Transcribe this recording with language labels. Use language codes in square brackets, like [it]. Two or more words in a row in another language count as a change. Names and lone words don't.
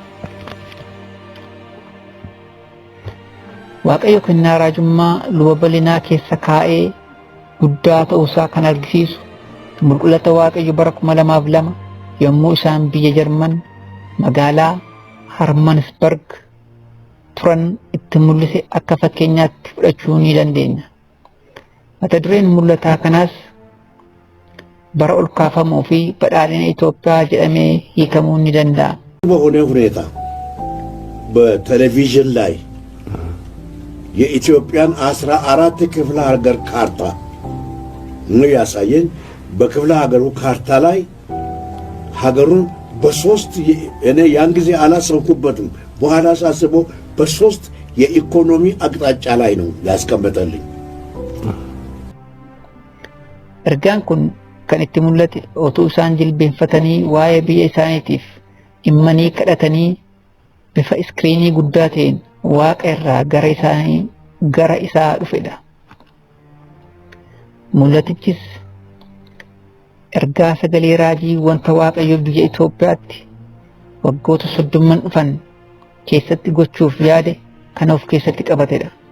[om] Waaqayyo kennaa raajummaa luba bal'inaa keessa kaa'ee guddaa ta'uusaa kan argisiisu mul'ata Waaqayyo bara 2002 yommuu isaan biyya Jarman magaalaa Harmansberg turan itti mul'ise akka fakkeenyaatti fudhachuu ni dandeenya. Mata dureen mul'ataa kanaas bara ol kaafamuu fi badhaadhina Itoophiyaa jedhamee hiikamuu ni danda'a. [am] በሆነ ሁኔታ በቴሌቪዥን ላይ የኢትዮጵያን 14 ክፍለ ሀገር ካርታ ነው ያሳየን። በክፍለ ሀገሩ ካርታ ላይ ሀገሩን በሶስት እኔ ያን ጊዜ አላሰብኩበትም፣ በኋላ ሳስበው በሶስት የኢኮኖሚ አቅጣጫ ላይ ነው ያስቀመጠልኝ። [om] Ergaan kun kan itti mul'ate otuu isaan jilbeenfatanii waa'ee biyya isaaniitiif immanii kadhatanii bifa iskiriinii guddaa ta'een Waaqa irraa gara isaa dhufedha. Mul'atichis ergaa sagalee raajii wanta Waaqayyo biyya Itoophiyaatti waggoota 30 dhufan keessatti gochuuf yaade kan of keessatti qabatedha.